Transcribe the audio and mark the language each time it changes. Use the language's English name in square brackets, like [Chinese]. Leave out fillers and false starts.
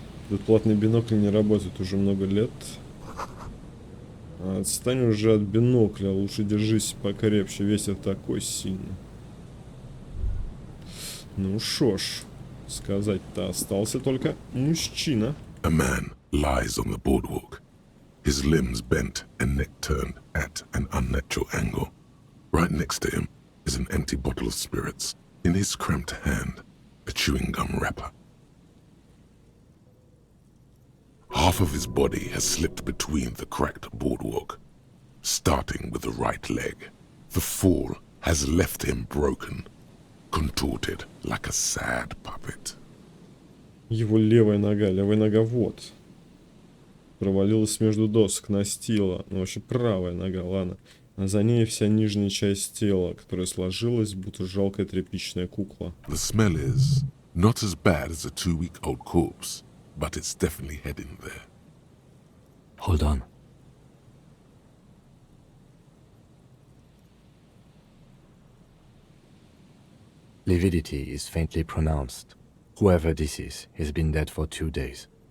[Russian] Этот платный бинокль не работает уже много лет. Отстань уже от бинокля, лучше держись покрепче, ветер такой сильный. Ну шо ж, сказать-то остался только мужчина. [English] A man lies on the boardwalk, his limbs bent and neck turned at an unnatural angle. Right next to him is an empty bottle of spirits. In his cramped hand, a chewing gum wrapper. Half of his body has slipped between the cracked boardwalk, starting with the right leg. The fall has left him broken, contorted like a sad puppet. [Russian] Его левая нога вот. Провалилась между досок настила. Ну, вообще правая нога, ладно. А за ней вся нижняя часть тела, которая сложилась, будто жалкая тряпичная кукла. [English] The smell is not as bad as a 2-week-old corpse, but it's definitely heading there. Hold on. Lividity is faintly pronounced. Whoever this is has been dead for 2 days.